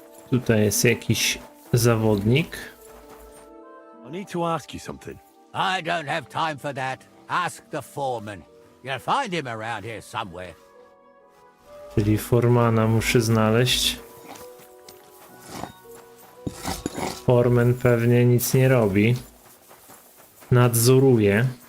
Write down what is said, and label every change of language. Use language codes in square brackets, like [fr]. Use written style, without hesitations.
[pl] Tutaj jest jakiś zawodnik. [en] I need to ask you something. I don't have time for that. Ask the foreman. You'll find him around here somewhere. [pl] Czyli formana muszę znaleźć. Foreman pewnie nic nie robi. Nadzoruje.